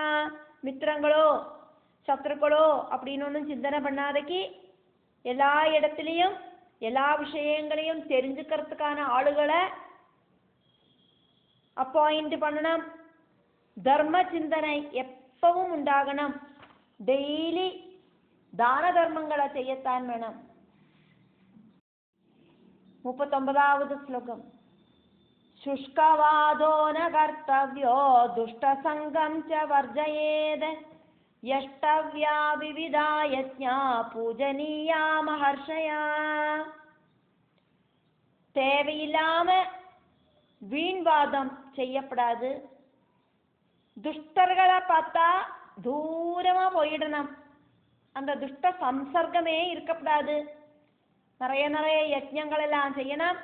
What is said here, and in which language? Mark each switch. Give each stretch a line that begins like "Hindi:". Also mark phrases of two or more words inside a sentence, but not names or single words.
Tamil: மித்திரங்களோ சத்ருக்களோ அப்படின்னு ஒன்றும் சிந்தனை பண்ணாதக்கு எல்லா இடத்துலையும் எல்லா விஷயங்களையும் தெரிஞ்சுக்கிறதுக்கான ஆளுகளை அப்பாயிண்ட் பண்ணணும். தர்ம சிந்தனை எப்பவும் உண்டாகணும். டெய்லி தான தர்மங்களை செய்யத்தான் வேணும். 39வது ஸ்லோகம்.
Sanskrit: शुष्कवादो न कर्तव्यो दुष्टसङ्गं च वर्जयेत् यष्टव्या विविधा यज्ञा पूजनीया महर्षया.
Tamil: தேவையில்லாம வீண்வாதம் செய்யப்படாது. துஷ்டர்களை பார்த்தா தூரமா போயிடணும். அந்த துஷ்ட சம்சர்க்கமே இருக்கப்படாது. நிறைய நிறைய யஜ்ஞங்கள் எல்லாம் செய்யணும்.